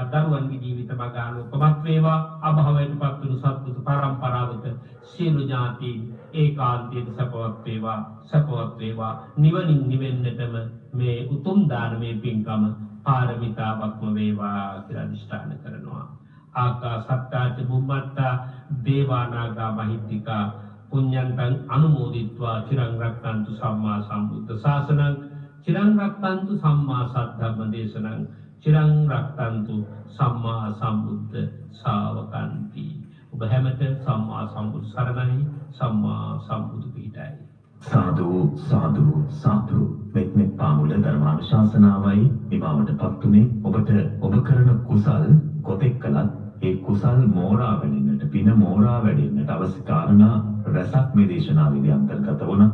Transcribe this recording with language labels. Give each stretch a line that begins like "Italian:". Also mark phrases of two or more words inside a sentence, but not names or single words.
Sinhala: දරුවන්ගේ ජීවිත මගානුකමත් වේවා. අභවයට පත්තුණු සත්පුරුෂ පරම්පරාවක සියලු ඥාතීන් ඒකාන්තයෙන් සපවත් වේවා. සපවත් වේවා. නිවනින් නිවෙන්නටම මේ උතුම් දානමය පින්කම පාරමිතාවක්ම වේවා කියලා අධිෂ්ඨාන කරනවා.
Pali: ආකාසත්තාච බුම්මත්තා දේවානාගා මහිත්‍තිකා පුඤ්ඤන්තං අනුමෝදිත්වා චිරං රක්ඛන්තු සම්මා සම්බුද්ධ ශාසනං චිරං රක්ඛන්තු සම්මා සද්ධම්ම දේශනං චිරං රක්ඛන්තු සම්මා සම්බුද්ධ ශාවකන්ති.
Sinhala: ඔබ හැමත සම්මා සම්බුද්ධ සරණයි. සම්මා සම්බුදු පිහිටයි. සාදු සාදු සාදු. මෙත් පාමුල ධර්මානුශාසනාවයි නිමාවට පත්ුනේ. ඔබට ඔබ කරන කුසල් කොතෙක් කළත් ඒ කුසල් මෝරා වැඩෙන්නට පින මෝරා වැඩෙන්නට අවශ්‍ය කාරණා රසක් මේ දේශනාවේදී අන්තර්ගත වුණා.